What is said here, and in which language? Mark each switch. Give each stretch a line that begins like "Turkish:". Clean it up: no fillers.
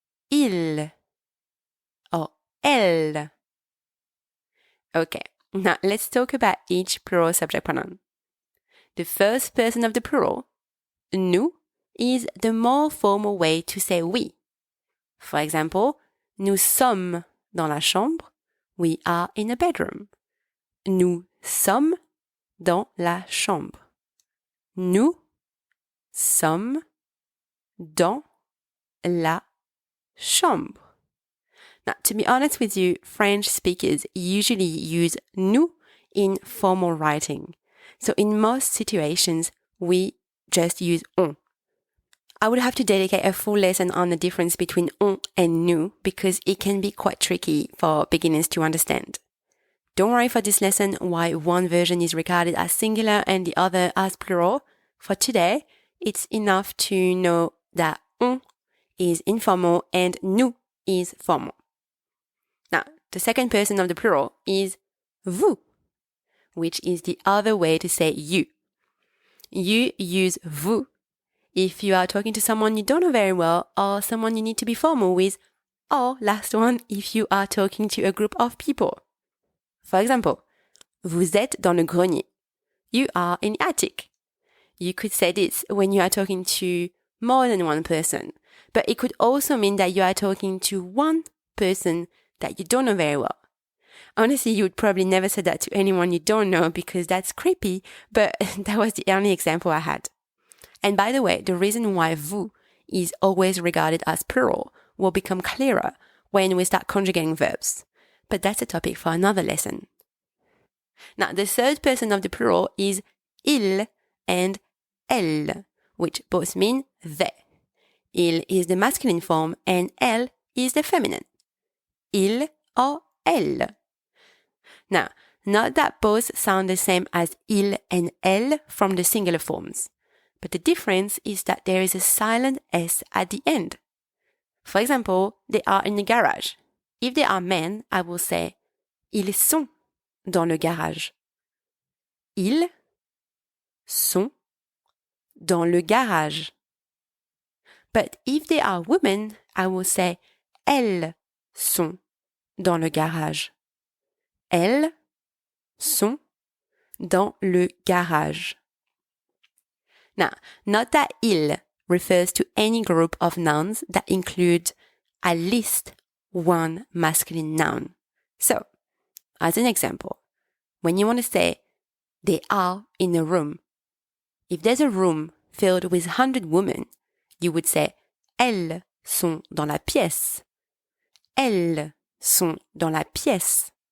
French: Il or elle.
English: Okay, now let's talk about each plural subject pronoun. The first person of the plural, nous, is the more formal way to say we. For example,
French: nous sommes dans la chambre.
English: We are in a bedroom.
French: Nous sommes dans la chambre. Nous sommes dans la chambre.
English: Now, to be honest with you, French speakers usually use nous in formal writing. So in most situations, we just use on. I would have to dedicate a full lesson on the difference between on and nous because it can be quite tricky for beginners to understand. Don't worry for this lesson why one version is regarded as singular and the other as plural. For today, it's enough to know that on is informal and nous is formal. Now, the second person of the plural is vous, which is the other way to say you. You use vous if you are talking to someone you don't know very well or someone you need to be formal with, or last one, if you are talking to a group of people. For example,
French: vous êtes dans le grenier.
English: You are in the attic. You could say this when you are talking to more than one person, but it could also mean that you are talking to one person that you don't know very well. Honestly, you would probably never say that to anyone you don't know because that's creepy, but that was the only example I had. And by the way, the reason why vous is always regarded as plural will become clearer when we start conjugating verbs. But that's a topic for another lesson. Now, the third person of the plural is il and elle, which both mean they. Il is the masculine form and elle is the feminine. Il or elle. Now, note that both sound the same as il and elle from the singular forms, but the difference is that there is a silent S at the end. For example, they are in the garage. If they are men, I will say
French: ils sont dans le garage. Ils sont dans le garage.
English: But if they are women, I will say
French: elles sont dans le garage. Elles sont dans le garage.
English: Now, note that il refers to any group of nouns that include at least one masculine noun. So, as an example, when you want to say they are in a room, if there's a room filled with 100 women, you would say
French: elles sont dans la pièce. Elles sont dans la pièce.